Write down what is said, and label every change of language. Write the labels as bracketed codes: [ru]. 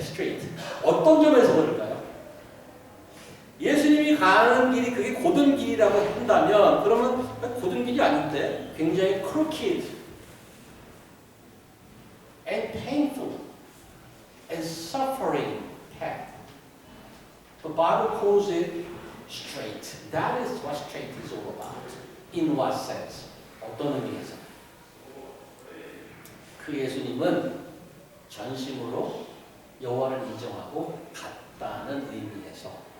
[ko] 스트레이트. 어떤 점에서 그럴까요? 예수님이 가는 길이 그게 곧은 길이라고 한다면 그러면 곧은 길이 아닌데 굉장히 [en] crooked and painful and suffering path. The Bible calls it straight. That is what straight is all about. In what sense? [ko] 어떤 의미에서? 그 예수님은 전심으로 여호와를 인정하고 갔다는 의미에서